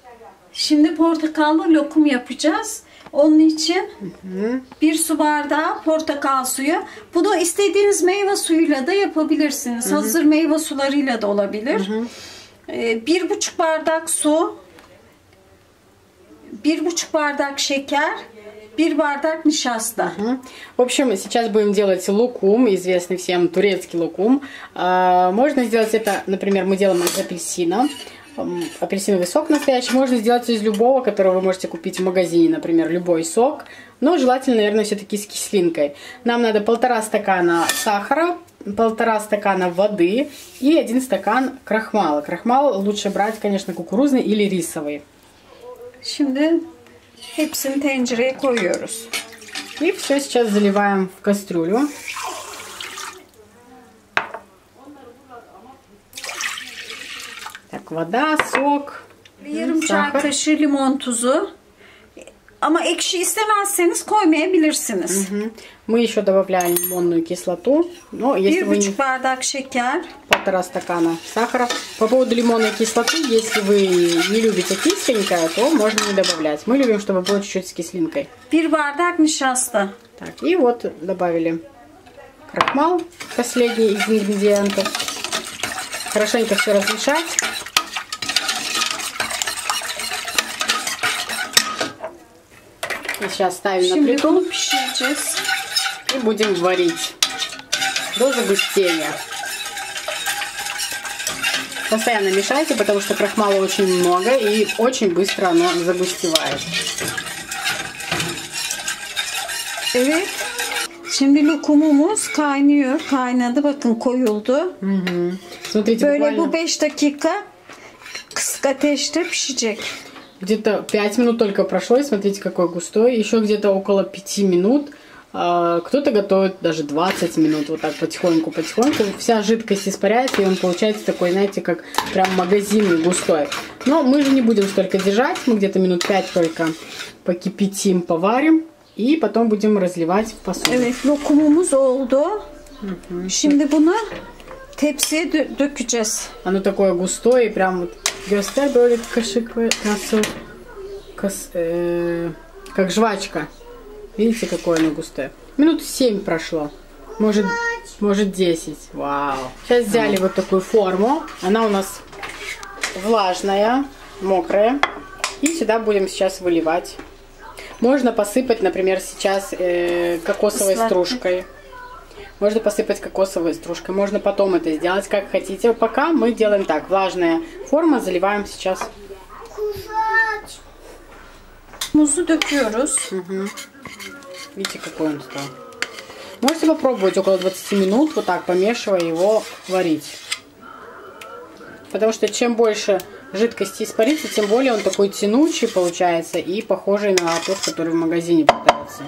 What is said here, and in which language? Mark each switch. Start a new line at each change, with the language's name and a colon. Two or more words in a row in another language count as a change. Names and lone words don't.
Turkish: Şimdi portakallı lokum yapacağız. Onun için 1 su bardağı portakal suyu. Bunu istediğiniz meyve suyuyla da yapabilirsiniz. Hazır meyve sularıyla da olabilir. 1,5 bardak su, 1,5 bardak şeker, 1 bardak nişasta.
Russian: В общем, сейчас будем делать лукум, известный всем турецкий лукум. Можно сделать это, например, мы делаем из апельсина. Апельсиновый сок настоящий. Можно сделать из любого, который вы можете купить в магазине, например, любой сок. Но желательно, наверное, все-таки с кислинкой. Нам надо 1,5 стакана сахара, 1,5 стакана воды и 1 стакан крахмала. Крахмал лучше брать, конечно, кукурузный или рисовый.
Turkish: Şimdi hepsini tencereye koyuyoruz.
Russian: И все сейчас заливаем в кастрюлю. Так, вода, сок,
Turkish: Yarım çay kaşığı limon tuzu. Ama ekşi istemezseniz koymayabilirsiniz.
Russian: Мы еще добавляем лимонную кислоту. Но если вы
Turkish: 1,5 bardak şeker.
Russian: 1,5 стакана сахара. По поводу лимонной кислоты, если вы не любите кисленькое, то можно не добавлять. Мы любим, чтобы было чуть-чуть с кислинкой.
Turkish: 1 bardak nişasta.
Russian: Так, и вот добавили крахмал, последний из ингредиентов. Хорошенько все размешать. И сейчас ставим на
Turkish: Şimdi
Russian: плиту
Turkish: bunu pişireceğiz.
Russian: и будем варить до загустения. Постоянно мешайте, потому что крахмала очень много и очень быстро оно загустевает.
Turkish: Evet. Şimdi lokumumuz kaynıyor. Kaynadı. Bakın koyuldu.
Russian: Смотрите,
Turkish: Böyle
Russian: буквально
Turkish: bu 5 dakika kısık ateşte pişecek.
Russian: где-то 5 минут только прошло, и смотрите, какой густой. Еще где-то около 5 минут. Кто-то готовит даже 20 минут, вот так потихоньку-потихоньку. Вся жидкость испаряется, и он получается такой, знаете, как прям магазинный, густой. Но мы же не будем столько держать, мы где-то минут 5 только покипятим, поварим. И потом будем разливать в посуду.
Turkish: Evet, lokumumuz oldu. Şimdi bunu tepsiye dökeceğiz.
Russian: Оно такое густое, и прям вот
Turkish: göster böyle kaşık nasıl
Russian: как жвачка. Видите, какое оно густое? Минут 7 прошло. Может 10. Вау. Сейчас взяли вот такую форму. Она у нас влажная, мокрая. И сюда будем сейчас выливать. Можно посыпать, например, сейчас кокосовой стружкой. Можно посыпать кокосовой стружкой. Можно потом это сделать, как хотите. Пока мы делаем так. Влажная форма. Заливаем сейчас.
Turkish: Muzu döküyoruz.
Russian: Видите, какой он стал. Можете попробовать около 20 минут, вот так помешивая его, варить. Потому что чем больше жидкости испарится, тем более он такой тянучий получается и похожий на тот, который в магазине продается.